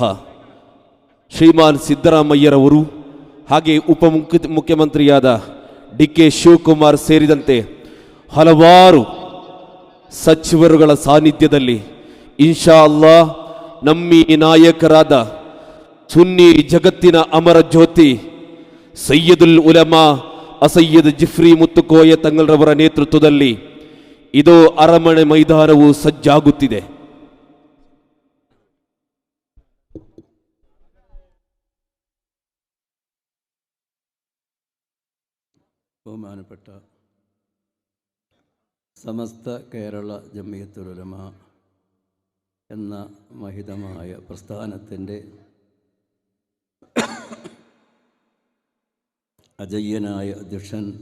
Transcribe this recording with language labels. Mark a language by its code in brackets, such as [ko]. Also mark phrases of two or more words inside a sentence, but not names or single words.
[kn] ಶ್ರೀಮಾನ್ ಸಿದ್ದರಾಮಯ್ಯರವರು, ಹಾಗೆ ಮುಖ್ಯಮಂತ್ರಿಯಾದ DK ಶಿವಕುಮಾರ್ ಸೇರಿದಂತೆ ಹಲವಾರು ಸಚಿವರುಗಳ ಸಾನ್ನಿಧ್ಯದಲ್ಲಿ [ar] إن شاء الله [kn] ನಮ್ಮಿ ನಾಯಕರಾದ ಸುನ್ನಿ ಜಗತ್ತಿನ ಅಮರ ಜ್ಯೋತಿ ಸಯ್ಯದುಲ್ ಉಲಮಾ ಅಸಯ್ಯದ್ ಜಿಫ್ರಿ ಮುತ್ತುಕೋಯ ತಂಗಳರವರ ನೇತೃತ್ವದಲ್ಲಿ ಇದು ಅರಮನೆ ಮೈದಾನವು ಸಜ್ಜಾಗುತ್ತಿದೆ. [ml] ബഹുമാനപ്പെട്ട സമസ്ത കേരള ജംഇയ്യത്തുൽ ഉലമ എന്ന മഹിതമായ പ്രസ്ഥാനത്തിൻ്റെ അജയ്യനായ അധ്യക്ഷൻ